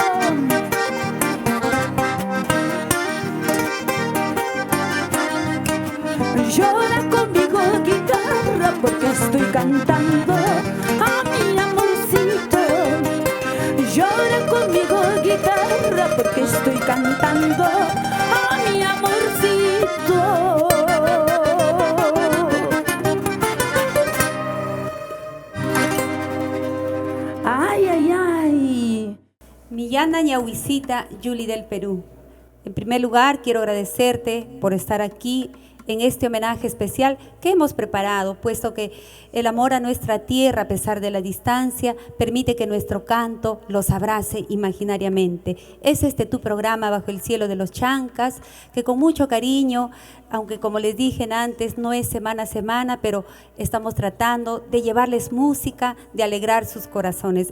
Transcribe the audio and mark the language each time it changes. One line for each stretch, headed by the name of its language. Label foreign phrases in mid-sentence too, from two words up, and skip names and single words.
Spanish: Llora conmigo guitarra, porque estoy cantando a mi amorcito. Llora conmigo guitarra, porque estoy cantando a mi amorcito. Ay, ay, ay. Millana Ñahuicita, Yuli del Perú. En primer lugar, quiero agradecerte por estar aquí en este homenaje especial que hemos preparado, puesto que el amor a nuestra tierra, a pesar de la distancia, permite que nuestro canto los abrace imaginariamente. Es este tu programa Bajo el Cielo de los Chancas, que con mucho cariño, aunque como les dije antes, no es semana a semana, pero estamos tratando de llevarles música, de alegrar sus corazones.